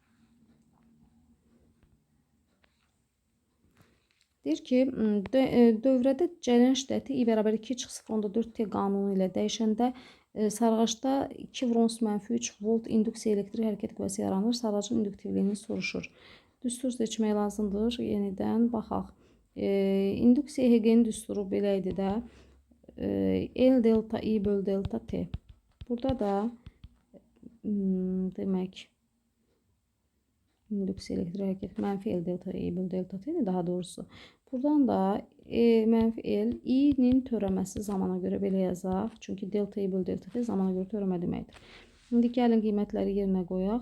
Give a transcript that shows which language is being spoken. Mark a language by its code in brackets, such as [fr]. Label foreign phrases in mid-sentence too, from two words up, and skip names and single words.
[az] Deyir ki, dövrədə cəryan şiddəti I bərabər 2,0,4T qanunu ilə dəyişəndə sarğacda 2-3 volt induksiya elektrik hərəkət kütləsi yaranır. Sarğacın induktivliyini soruşur. Düstur seçmək lazımdır. Yenidən baxaq. İnduksiya Hegel'in düsturu belə idi də. L delta I böl delta T. Burada da demək induksiya elektrik hərəkət mənfi L delta I böl delta T daha doğrusu. Buradan da mənfi L I-nin törəməsi zamana görə belə yazaq. Çünki delta I böl delta T zamana görə törəmə deməkdir. İndi gəlin qiymətləri yerinə qoyaq.